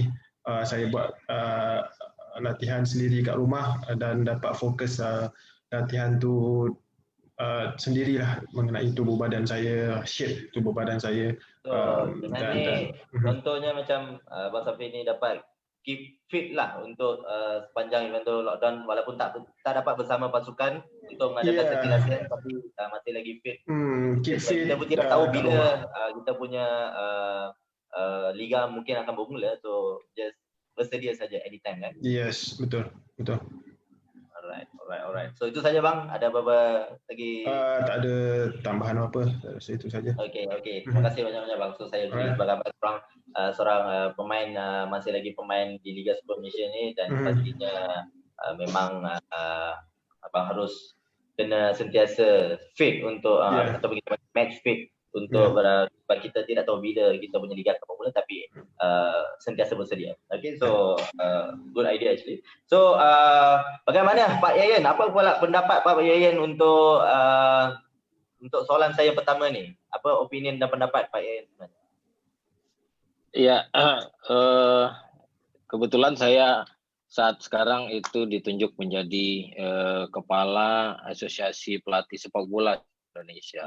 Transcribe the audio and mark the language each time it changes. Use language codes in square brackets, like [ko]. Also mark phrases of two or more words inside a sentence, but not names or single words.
[ms] Saya buat latihan sendiri kat rumah dan dapat fokus latihan tu sendirilah mengenai tubuh badan saya, shape tubuh badan saya. So dengan ni contohnya macam Abang Safi ni dapat [en] keep fit [ms] lah untuk sepanjang event tu lockdown, walaupun tak dapat bersama pasukan untuk mengadakan sesi latihan, tapi masih lagi fit. [en] Keep fit. [ms] Kita pun tidak tahu bila kita punya liga mungkin akan bermula, [en] so just [ms] bersedia saja anytime kan. Yes, betul. Alright. So itu saja bang. Ada apa-apa lagi? Tak ada tambahan apa. Saya itu saja. Okay. Terima kasih banyak-banyak bang. So saya sebagai seorang pemain, masih lagi pemain di Liga Super Malaysia ni, dan pastinya memang abang harus kena sentiasa fit untuk atau kita [en] match fit [ms] untuk sebab kita tidak tahu bila kita punya liga akan bermula, tapi sentiasa bersedia. [en] Okay, so good idea actually. [ms] So bagaimana Pak Yayan? Apa pula pendapat Pak Yayan untuk soalan saya pertama ni? Apa opinion dan pendapat Pak Yayan? [id] Ya, kebetulan saya saat sekarang itu ditunjuk menjadi kepala Asosiasi Pelatih Sepak Bola Indonesia.